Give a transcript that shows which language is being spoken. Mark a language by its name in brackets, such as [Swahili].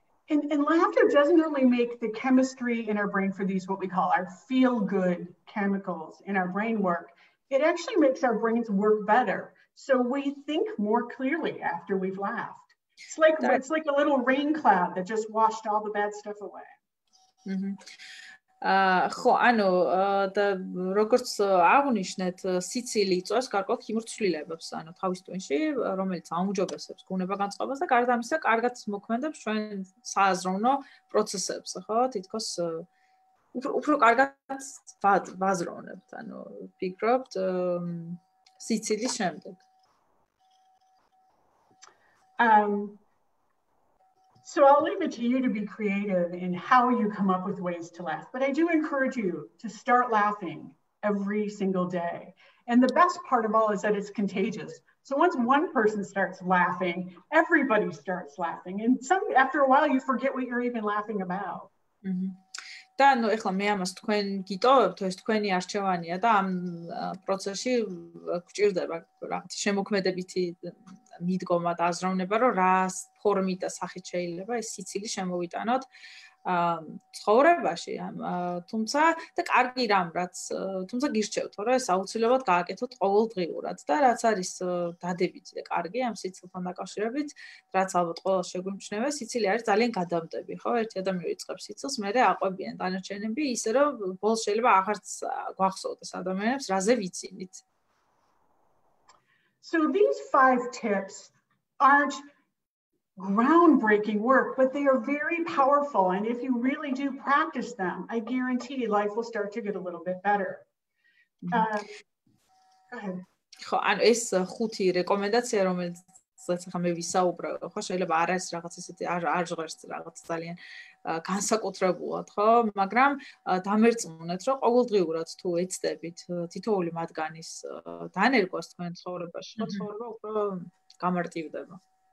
[English] And laughter doesn't only make the chemistry in our brain for these, what we call our feel-good chemicals in our brain work, it actually makes our brains work better. So we think more clearly after we've laughed. It's like a little rain cloud that just washed all the bad stuff away. [Georgian] ხო, ანუ და როგორც აღნიშნეთ, სიცილი იწვევს გარკვეულ ქიმიურ ცვლილებებს, ანუ თავის ტვინში, რომელიც აუმჯობესებს გულებაგანწყობას და გარდა ამისა, კარგად მოქმედებს ჩვენ სააზროვნო პროცესებს, ხო? თითქოს უფრო კარგად ვაზროვნებთ, ანუ ვფიქრობთ სიცილის შემდეგ. [English] So I'll leave it to you to be creative in how you come up with ways to laugh. But I do encourage you to start laughing every single day. And the best part of all is that it's contagious. So once one person starts laughing, everybody starts laughing. And after a while, you forget what you're even laughing about. [Georgian] და ნუ ეხლა მე ამას თქვენ გიტოვებთ, ეს თქვენი არჩევანია და ამ პროცესში გვჭირდება რაღაც შემოქმედებითი მიდგომა და აზროვნება, რომ რა ფორმით და სახით შეიძლება ეს სიცილი შემოვიტანოთ ცხოვრებაში, თუმცა და კარგი რამ, რაც თუმცა გირჩევთ, რომ ეს აუცილებლად გააკეთოთ ყოველდღიურად და რაც არის დადებითი და კარგი ამ სიცილთან დაკავშირებით, რაც ალბათ ყველას შეგვიმჩნევა, სიცილი არის ძალიან გადამდები, ხო? ერთი ადამიანი იწყებს სიცილს, მერე აყვებიან დანარჩენები, ისე რომ ბოლოს შეიძლება აღარც გვახსოვდეს ადამიანებს, რაზე ვიცინით. [English] So these 5 tips aren't groundbreaking work, but they are very powerful. And if you really do practice them, I guarantee life will start to get a little bit better. Go ahead. [Georgian] ხო, ანუ ეს 5 რეკომენდაცია, რომელიც ახლა მე ვისაუბრე, ხო, შეიძლება არ არის რაღაც ისეთი არ ჟღერს რაღაც ძალიან განსაკუთრებულად, ხო, მაგრამ დამერწმუნეთ, რომ ყოველდღიურად თუ ეცდებით თითოეული მათგანის დანერგვას თქვენ ცხოვრებაში, ხო, ცხოვრება უფრო გამარტივდება.